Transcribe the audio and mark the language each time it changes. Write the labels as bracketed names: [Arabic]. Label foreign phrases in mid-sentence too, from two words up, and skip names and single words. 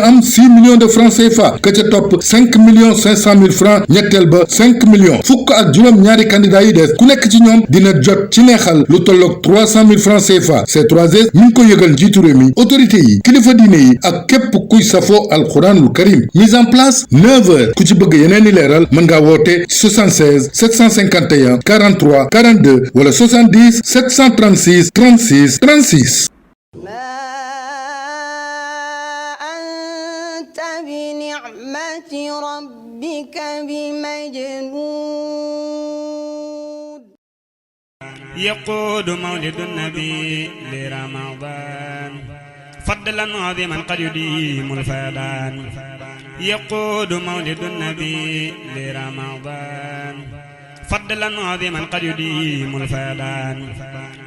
[Wolof] am 6 [French] millions de francs CFA [Wolof] ka ca topp 5 [French] millions 500 mille francs [Wolof] ñetteel ba 5 millions fukk ak juróom ñaari candidats yi des ku nekk ci ñoom dina jot ci neexal lu tolloog 300 [French] mille francs CFA [Wolof] C3S mi ngi ko yëgal njiitu réew mi autorité yi kilifa diine yi ak képp kuy safoo [Arabic] القرآن الكريم [French] mise en place [Wolof] 9 heures ku ci bëgg yeneen i leeral mën ngaa woote 76 751 43 42 wala 70 736 36 36. [Arabic] بنعمة ربك بمجنون يقود مولد النبي لرمضان فضلا عظيما قد يديم الفيضان يقود مولد النبي لرمضان فضلا عظيما قد يديم الفيضان